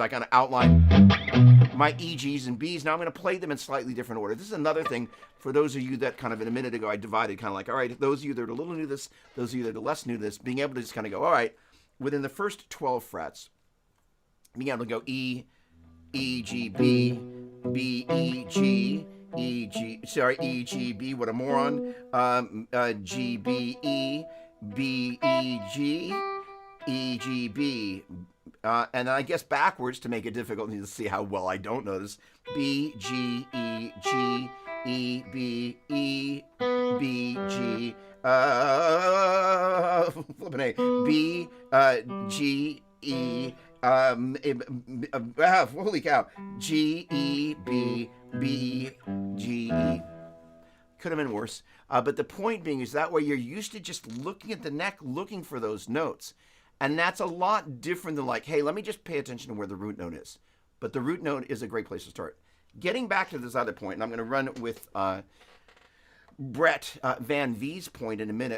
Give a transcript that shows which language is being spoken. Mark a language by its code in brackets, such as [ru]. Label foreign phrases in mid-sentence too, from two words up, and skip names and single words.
[en] I kind of outline my E, G's, and B's. Now I'm going to play them in slightly different order. This is another thing for those of you that kind of, in a minute ago, I divided kind of like, all right, those of you that are a little new to this, those of you that are less new to this, being able to just kind of go, all right, within the first 12 frets, being able to go E, G, B, B, E, G, E, G, B, what a moron, G, B, E, B, E, G, E, G, B, and then I guess backwards to make it difficult to see how well I don't know this, B, G, E, G, E, B, E, B, G, flipping A, B, G, E, holy cow, G, E, B, B, G, E. Could have been worse. But the point being is that way you're used to just looking at the neck, looking for those notes. And that's a lot different than like, hey, let me just pay attention to where the root note is. But the root note is a great place to start. Getting back to this other point, and I'm going to run with Brett Van V's point in a minute.